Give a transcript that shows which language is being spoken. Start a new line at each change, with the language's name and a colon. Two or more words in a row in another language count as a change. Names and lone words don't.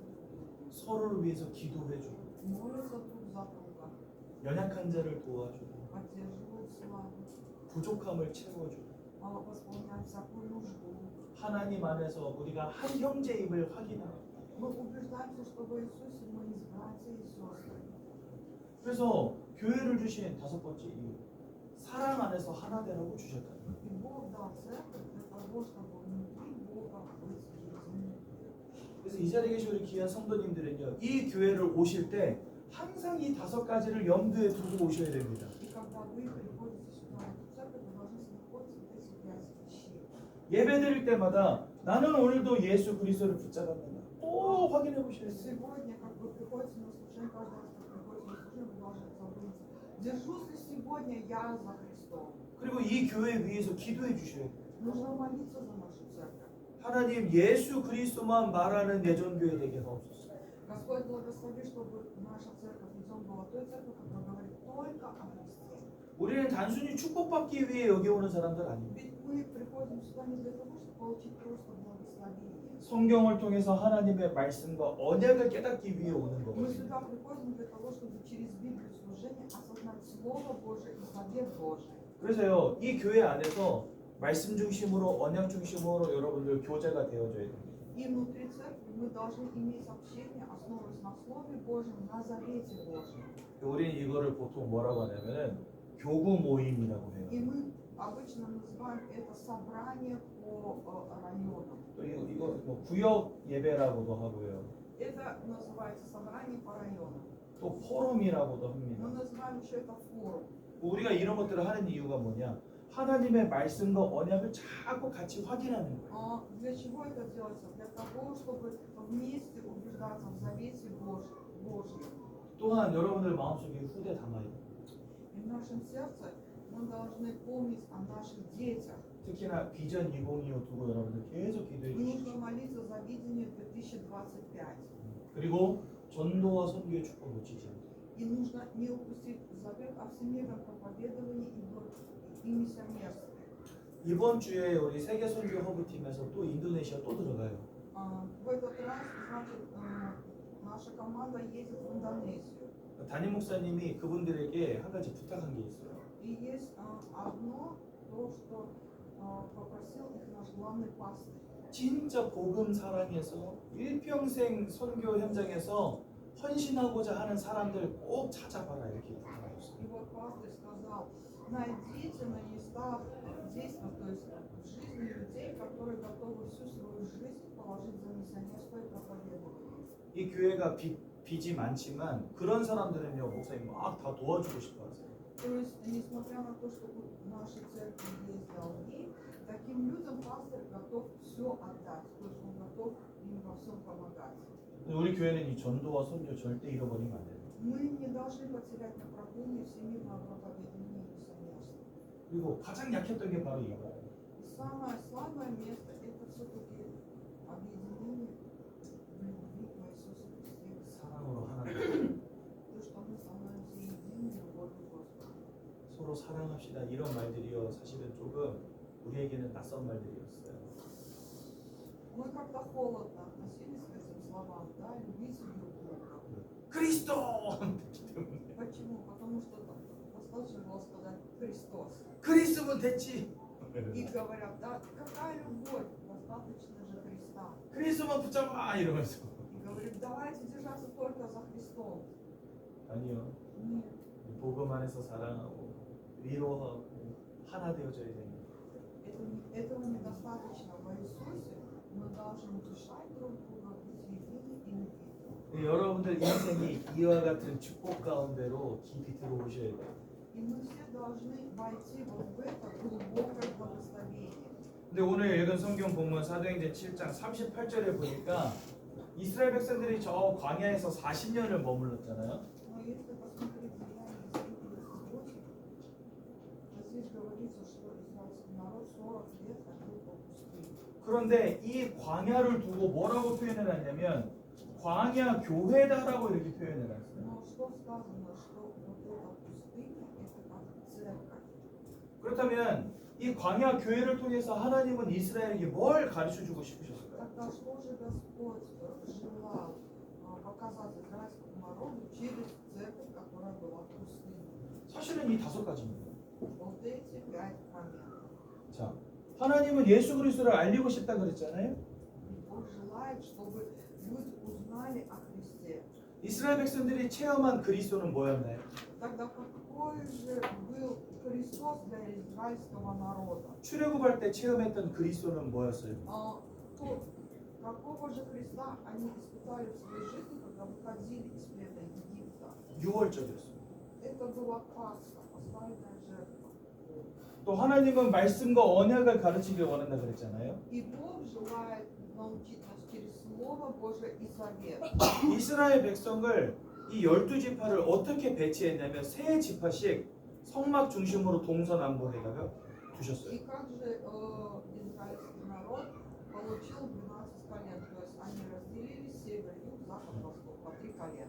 Korean: 서로를 위해서 기도해주고
Russian: молятся друг за друга,
Korean: 연약한 자를 도와주고
Russian: поддерживают славу,
Korean: 부족함을 채워주고
Russian: восполняют всякую нужду.
Korean: 하나님 안에서 우리가 한 형제임을 확인하고
Russian: Мы убеждаемся, что в Иисусе мы есть братья и сестры.
Korean: 그래서 교회를 주신 다섯 번째 이유 사랑 안에서 하나 되라고 주셨다.
Russian: И Бог дал церковь для того, чтобы внутри Бога быть единым.
Korean: 그래서 이 자리에 계신 우리 귀한 성도님들은요, 이 교회를 오실 때 항상 이 5가지를 염두에 두고 오셔야 됩니다.
Russian: И когда вы приходите сюда, в эту церковь, вы должны находиться вот эти 5 вещей.
Korean: 예배 드릴 때마다 나는 오늘도 예수 그리스도를 붙잡았는가 꼭 확인해 보셔야 돼요.
Russian: Сегодня, как вы приходите на служение, каждый раз, как приходите на служение, вы должны задуматься, держусь ли сегодня я за Христом?
Korean: 그리고 이 교회 위해서 기도해 주셔야 돼요.
Russian: Нужно молиться за нашу церковь.
Korean: 하나님 예수 그리스도만 말하는 예전교회 되게 하옵소서.
Russian: Господь благослови, чтобы наша церковь идем была той церковью, которая говорит только о Христе.
Korean: 우리는 단순히 축복받기 위해 여기 오는 사람들 아닙니다.
Russian: Ведь мы приходим сюда не для того, чтобы получить просто благословение.
Korean: 성경을 통해서 하나님의 말씀과 언약을 깨닫기 위해 오는
Russian: Мы
Korean: 거거든요.
Russian: сюда приходим для того, чтобы через Библию служения осознать Слово Божие и завет Божий.
Korean: 그래서요, 이 교회 안에서 말씀 중심으로 언약 중심으로 여러분들 교제가 되어져야 됩니다.
Russian: И внутри церкви мы должны иметь общение, основываясь на Слове Божьем, на завете Божьем.
Korean: 우리는 이거를 보통 뭐라고 하냐면은 교구 모임이라고 해요.
Russian: И мы обычно называем это собрание по районам.
Korean: 또 이거 뭐 구역 예배라고도 하고요.
Russian: Это называется собрание по районам.
Korean: 또 포럼이라고도
Russian: Мы
Korean: 합니다.
Russian: называем еще это форум.
Korean: 우리가 이런 것들을 하는 이유가 뭐냐? 하나님의 말씀과 언약을 자꾸 같이 확인하는 거예요.
Russian: Для чего это делается? Для того, чтобы вместе убеждаться в завете Божьем.
Korean: 또한 여러분들 마음속에 후대 담아야 돼요.
Russian: И в нашем сердце мы должны помнить о наших детях.
Korean: 특히나 비전 2025 두고 여러분들 계속 기도해
Russian: И
Korean: 주십시오.
Russian: нужно молиться за видение 2025.
Korean: 그리고 전도와 선교의 축복 놓치지 않게.
Russian: И нужно не упустить завет о всемирном проповедовании и миссионерстве.
Korean: 이번 주에 우리 세계 선교 허브 팀에서 또 인도네시아 또 들어가요.
Russian: В этот раз, значит, наша команда едет в Индонезию.
Korean: 담임 목사님이 그분들에게 한 가지 부탁한 게 있어요.
Russian: И есть одно, то, что попросил их наш главный пастырь.
Korean: 진짜 복음 사랑해서 일평생 선교 현장에서 헌신하고자 하는 사람들 꼭 찾아봐라 이렇게 부탁하셨어요.
Russian: И вот пастырь сказал, найдите на местах действия, то есть в жизни людей, которые готовы всю свою жизнь положить за миссионерство и проповедование.
Korean: 이 교회가 빚이 많지만 그런 사람들은요 목사님 막 다 도와주고 싶어 하세요.
Russian: То есть, несмотря на то, что в нашей церкви есть долги, таким людям пастор готов все отдать, то есть он готов им во всем помогать.
Korean: 우리 교회는 이 전도와 선교 절대 잃어버리면 안 돼요.
Russian: Мы не должны потерять направление всемирного проповедования и миссионерства.
Korean: 그리고 가장 약했던 게 바로 이거예요.
Russian: И самое слабое место это все-таки объединение в любви к Иисусу Христе.
Korean: 사랑으로 하나 되고
Russian: То, что мы становимся едиными любовью Господа.
Korean: 서로 사랑합시다 이런 말들이요 사실은 조금 우리에게는 낯선 말들이었어요.
Russian: Мы как-то холодно относились к этим словам, да, любите друг друга.
Korean: 그리스도!
Russian: Почему? Потому что достаточно было сказать Христос.
Korean: 그리스도면 됐지.
Russian: И говорят, да, какая любовь? Достаточно же Христа.
Korean: 그리스도만 붙잡아 이러면서.
Russian: И говорит, давайте держаться только за Христом.
Korean: 아니요.
Russian: Нет.
Korean: 복음 안에서 사랑하고 위로하고 하나 되어져야 됩니다.
Russian: Этого недостаточно. В Иисусе мы должны утешать друг друга, быть едины и любить.
Korean: 여러분들 인생이 이와 같은 축복 가운데로 깊이 들어오셔야 돼요.
Russian: И мы все должны войти вот в это глубокое благословение.
Korean: 근데 오늘 읽은 성경 본문 사도행전 7장 38절에 보니까 이스라엘 백성들이 저 광야에서 40년을 머물렀잖아요.
Russian: Но если посмотреть Деяния святых, здесь говорится, что израильский народ 40 лет ходил по пустыне.
Korean: 그런데 이 광야를 두고 뭐라고 표현을 하냐면 광야 교회다라고 이렇게 표현을 했어요.
Russian: Но что сказано, что вот эта пустыня, это как церковь.
Korean: 그렇다면 이 광야 교회를 통해서 하나님은 이스라엘에게 뭘 가르쳐 주고 싶으셨을까요?
Russian: Тогда что же Господь желал показать израильскому народу через церковь, которая была в пустыне?
Korean: 사실은 이 5가지입니다.
Russian: Вот эти 5 моментов.
Korean: 자, 하나님은 예수 그리스도를 알리고 싶다 그랬잖아요.
Russian: Бог желает, чтобы люди узнали о Христе.
Korean: 이스라엘 백성들이 체험한 그리스도는 뭐였나요?
Russian: Тогда какой какой же был Христос для израильского народа?
Korean: 출애굽할 때 체험했던 그리스도는 뭐였어요?
Russian: Какого же Христа они испытали в своей жизни, когда выходили из плена Египта?
Korean: 유월절이었어요.
Russian: Это была Пасха, пасхальная жертва.
Korean: 또 하나님은 말씀과 언약을 가르치길 원한다 그랬잖아요.
Russian: И Бог желает научить нас через Слово Божие и Завет.
Korean: 이스라엘 백성을 이 12지파를 어떻게 배치했냐면 세 지파씩 성막 중심으로 동서남북에다가 두셨어요.
Russian: И как же израильский народ получил 12 колен, то есть они разделили север, юг, запад, восток по 3 колена.